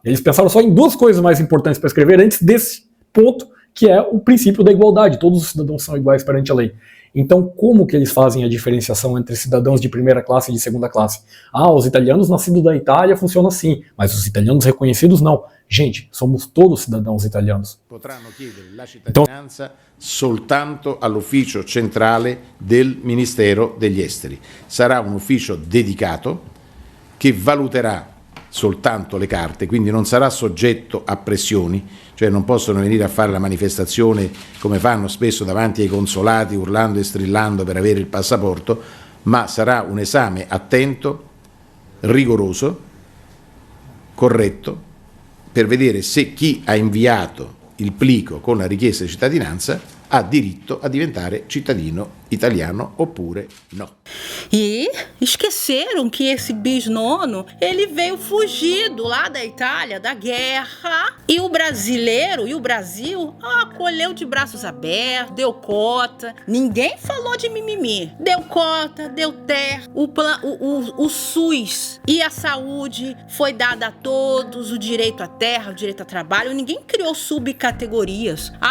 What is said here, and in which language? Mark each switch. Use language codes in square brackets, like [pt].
[pt] Eles pensaram só em duas coisas mais importantes para escrever antes desse ponto, que é o princípio da igualdade. Todos os cidadãos são iguais perante a lei. Então, como que eles fazem a diferenciação entre cidadãos de primeira classe e de segunda classe? Os italianos nascidos da Itália funcionam assim, mas os italianos reconhecidos não. Gente, somos todos cidadãos italianos. [it] Potranno chiedere la cittadinanza soltanto all'ufficio centrale del Ministero degli Esteri. Sarà un ufficio dedicato che valuterà soltanto le carte, quindi non sarà soggetto a pressioni, cioè non possono venire a fare la manifestazione come fanno spesso davanti ai consolati urlando e strillando per avere il passaporto, ma sarà un esame attento, rigoroso, corretto, per vedere se chi ha inviato il plico con la richiesta di cittadinanza ha diritto a diventare cittadino italiano oppure no. [pt] E esqueceram que esse bisnono, ele veio fugido lá da Itália, da guerra, e o brasileiro, e o Brasil, acolheu de braços abertos, deu cota, ninguém falou de mimimi, deu cota, deu terra, o SUS e a saúde foi dada a todos, o direito à terra, o direito ao trabalho, ninguém criou subcategorias.